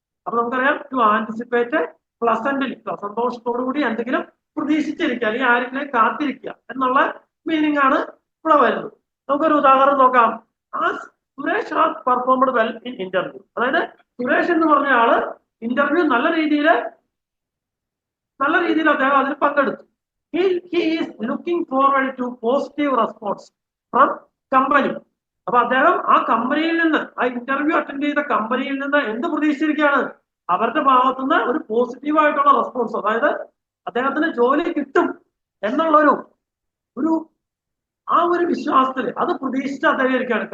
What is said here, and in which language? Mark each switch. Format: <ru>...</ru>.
<ml>അപ്പൊ നമുക്കറിയാം</ml> <en>to anticipate pleasantly,</en> <ml>സന്തോഷത്തോടു കൂടി എന്തെങ്കിലും പ്രതീക്ഷിച്ചിരിക്കുക അല്ലെങ്കിൽ ആരെങ്കിലും കാത്തിരിക്കുക എന്നുള്ള മീനിങ് ആണ് ഇവിടെ വരുന്നത്. നമുക്കൊരു ഉദാഹരണം നോക്കാം.</ml> <en>ആ Suresh has performed well in interview.</en> <ml>അതായത് സുരേഷ് എന്ന് പറഞ്ഞ ആള് ഇന്റർവ്യൂ നല്ല രീതിയിൽ അദ്ദേഹം അതിൽ പങ്കെടുത്തു.</ml> <en>he is looking forward to positive response from company.</en> <ml>അപ്പൊ അദ്ദേഹം ആ കമ്പനിയിൽ നിന്ന്, ആ ഇന്റർവ്യൂ അറ്റൻഡ് ചെയ്ത കമ്പനിയിൽ നിന്ന് എന്ത് പ്രതീക്ഷിച്ചിരിക്കുകയാണ്, അവരുടെ ഭാഗത്തുനിന്ന് ഒരു പോസിറ്റീവ് ആയിട്ടുള്ള റെസ്പോൺസ്, അതായത് അദ്ദേഹത്തിന് ജോലി കിട്ടും എന്നുള്ള ഒരു ആ ഒരു വിശ്വാസത്തിൽ അത് പ്രതീക്ഷിച്ച് അദ്ദേഹം ഇരിക്കുകയാണ്.</ml>